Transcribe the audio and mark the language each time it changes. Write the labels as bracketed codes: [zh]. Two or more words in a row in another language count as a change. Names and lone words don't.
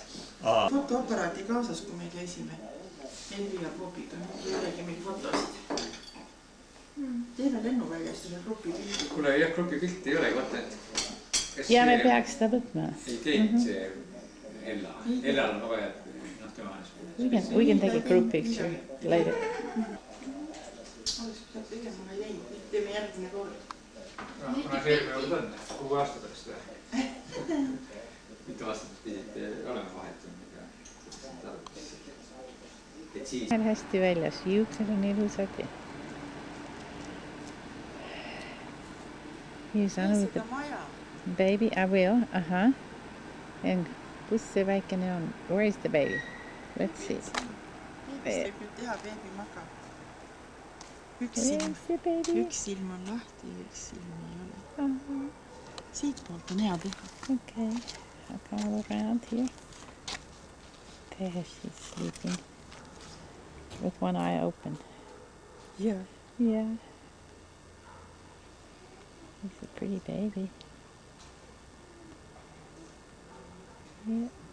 [et] Fotoaparaati kaasas, kui me käisime. Elvi ja Bobiga. Jällegi meil fotosid. Teeme lennuväljast selle grupi pildi. Kuule, jah, grupi pilti ei ole, vaata, et... Ja me peaks seda võtma. Ei teinud see Ella. Ellal on vaja, et tema on... [en] We can take a group picture later. [et] Oleks peab tegema, ma ei läinud. Nüüd teeme järgmine kord. Kuna see eelmine kord on, 6 aasta pärast või? Mitu aastat pidite olema vahetunud ja... Et siis... On hästi väljas. Juuksed on ilusad. [en] Here's Anna with the baby. I will. Uh-huh. And [et] kus see väikene on? [en] Where is the baby? Let's see. [et] Beebis võib nüüd teha, beebi magab. Üks silm on lahti ja üks silm ei ole. Siit poolt on hea teha. [en] Okay. I'll come around here. There she's sleeping. With one eye open. Yeah. Yeah. He's a pretty baby. Yeah.